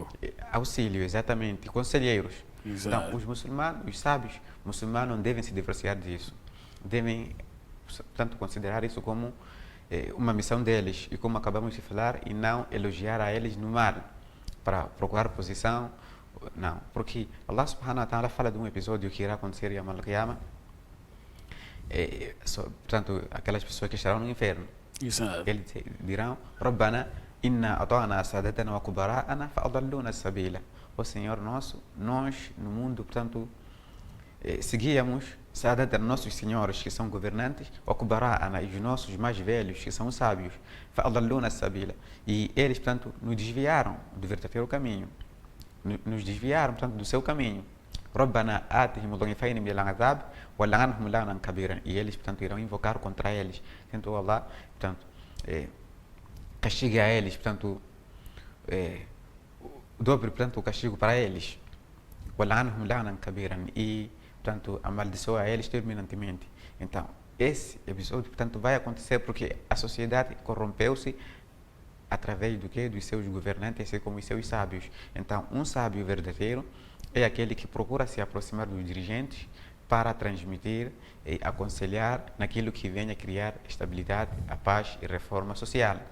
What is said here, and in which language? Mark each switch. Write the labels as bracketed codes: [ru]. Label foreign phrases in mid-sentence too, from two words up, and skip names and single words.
[pt] Auxílio, exatamente. Conselheiros. Exato. Então, os muçulmanos, os sábios muçulmanos não devem se divorciar disso. Devem, portanto, considerar isso como uma missão deles, e como acabamos de falar, e não elogiar a eles no mal, para procurar posição. Não, porque [ar] الله سبحانه وتعالى [pt] fala de um episódio que irá acontecer em Al-Qiyamah, portanto, aquelas pessoas que estarão no inferno. Exato. Eles dirão: [ar] ربنا إنا أطعنا سادتنا وكبراءنا فأضلونا السبيلا. [pt] Ó Senhor nosso, nós no mundo, portanto, seguíamos sadatana, nossos senhores que são governantes, [ar] وكبراءنا, [pt] e os nossos mais velhos que são sábios, [ar] فأضلونا السبيلا, [pt] e eles, portanto, nos desviaram do verdadeiro caminho, nos desviaram, portanto, do seu caminho. [ar] ربنا آتهم ضعفين من العذاب والعنهم لعنا كبيرا, [pt] e eles, portanto, irão invocar contra eles, então Allah, portanto, castiga a eles, portanto, dobre, portanto, o castigo para eles, [ar] والعنهم لعنا كبيرا, [pt] e, portanto, amaldiçoa a eles terminantemente. Então, esse episódio, portanto, vai acontecer porque a sociedade corrompeu-se através do que? Dos seus governantes, assim como os seus sábios. Então, um sábio verdadeiro é aquele que procura se aproximar dos dirigentes para transmitir e aconselhar naquilo que venha criar estabilidade, a paz e reforma social.